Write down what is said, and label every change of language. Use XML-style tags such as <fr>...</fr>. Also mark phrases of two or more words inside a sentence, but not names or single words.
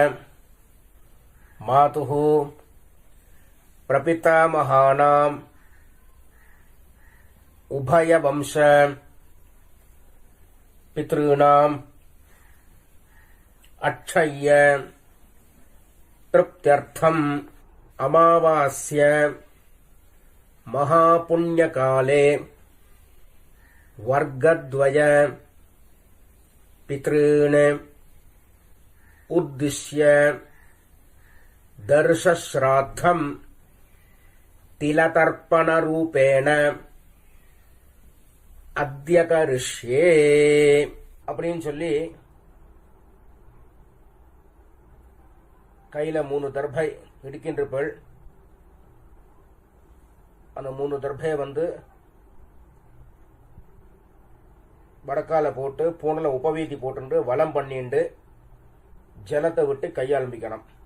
<sa>मातुः प्रपितामहानाम् उभयवंश पितृणाम् अक्षय्य तृप्त्यर्थम् अमावास्य महापुण्यकाले वर्गद्वय पितॄन् उद्दिश्य दर्शश्राद्धं तिलतर्पणरूपेण अद्य करिष्ये</sa> <ta>அப்படின்னு சொல்லி கையில 3 தர்பை இடுக்கின்றிருப்பள். அந்த 3 தர்பையை வடக்கால போட்டு பூனல உபவீதி போட்டு வலம் பண்ணிண்டு ஜலத்தை விட்டு கையாளம்பிக்கணும்.</ta>